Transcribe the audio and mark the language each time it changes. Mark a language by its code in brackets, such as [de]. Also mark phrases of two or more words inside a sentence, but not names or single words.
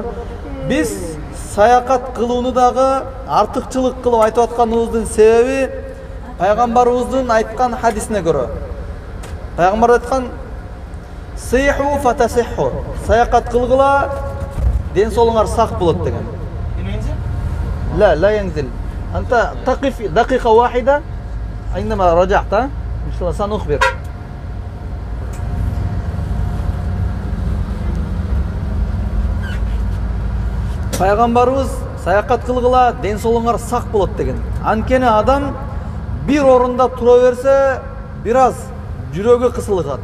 [ky] Биз саякат кылууну дагы артыкчылык кылып айтып атканыбыздын себеби пайгамбарыбыздын айткан хадисине көрө. Пайгамбар айткан: [ar] "سيحوا فتصحوا", [ky] саякат кылгыла, ден соолуңар сак болот деген. [ar] لا ينزل. أنت تقف دقيقة واحدة عندما رجعت إن شاء الله سنخبر. [ky] Пайгамбарыбыз саякат кылгыла, ден соолуңар сак болот деген. Анткени адам бир орунда тура берсе, бир аз жүрөгү кысылгат.